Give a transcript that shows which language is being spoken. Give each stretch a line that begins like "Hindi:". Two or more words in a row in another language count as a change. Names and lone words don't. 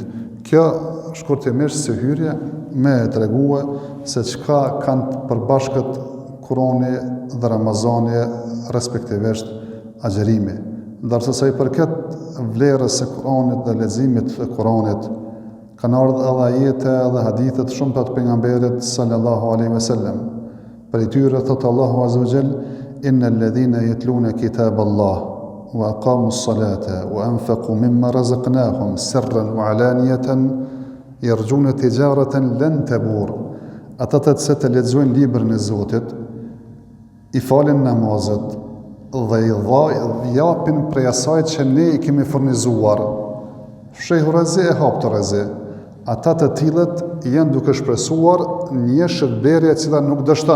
Albanian: Kjo shkurtimisht si hyrje me tregue se çka kanë përbashkët Kurani dhe Ramazani, respektivisht agjerimi. Ndërsa sa i përket vlerës së Kuranit dhe leximit të Kuranit, kanë ardhur edhe ajete dhe hadithe të shumta të pejgamberit
Arabic: صلى الله عليه وسلم.
Albanian: Për tyre thot
Arabic: الله عز وجل, إن الذين يتلون كتاب الله وأقاموا الصلاة وأنفقوا مما رزقناهم سرا وعلانية يرجون تجارة لن تبور.
Albanian: Ata të cilët e lexojnë librin e Zotit, i falin namazet dhe i japin prej asaj që ne i kemi furnizuar. Shehu razi e hap të razi. Ata të tillët janë duke shpresuar një shërbërje e cila nuk dështon.